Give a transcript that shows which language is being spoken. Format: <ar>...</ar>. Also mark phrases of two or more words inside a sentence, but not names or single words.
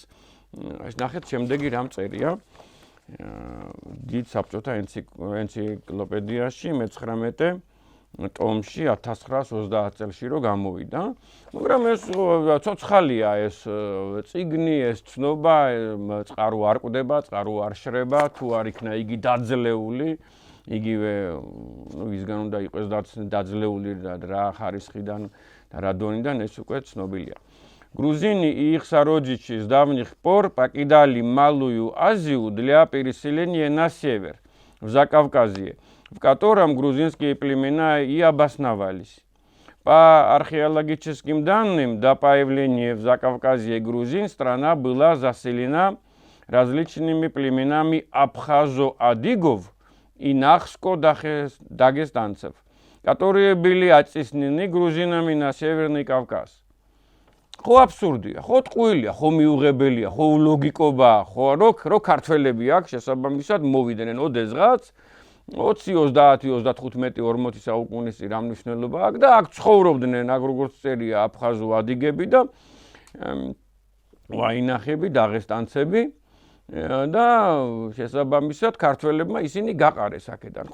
<ka>ეს ნახეთ, შემდეგი რამ წერია დიდ საბჭოთა ენციკლოპედიაში მე-19 ტომში 1930 წელში რო გამოვიდა, მაგრამ ეს ცოცხალია ეს წიგნი, ეს ცნობა, წყარო არ ყვდება, წყარო არ შრება, თუ არ იქნა იგი დაძლეული, იგივე ვისგან უნდა იყოს დაძლეული რა ხარისხიდან და რა დონიდან, ეს უკვე цნობილია.</ka> <ru>Грузины и их сородичи с давних пор покидали Малую Азию для переселения на север, в Закавказье, в котором грузинские племена и обосновались. По археологическим данным, до появления в Закавказье грузин страна была заселена различными племенами абхазо-адыгов и нахско-дагестанцев, которые были оттеснены грузинами на Северный Кавказ.</ru> <ka>ხო აბსურდია, ხო ტყუილია, ხო მიუღებელია, ხო ლოგიკობაა, ხო რო ქართველები აქ შესაბამისად მოვიდნენ ოდესღაც 20, 30, 35, 40 საუკუნის წინ ამ მნიშვნელობა აქვს და აქ ცხოვრობდნენ, აქ როგორც წერია აფხაზო-ადიგები და ვაინახები, დაღესტანცები და შესაბამისად ქართველებმა ისინი გაყარეს აქედან.</ka>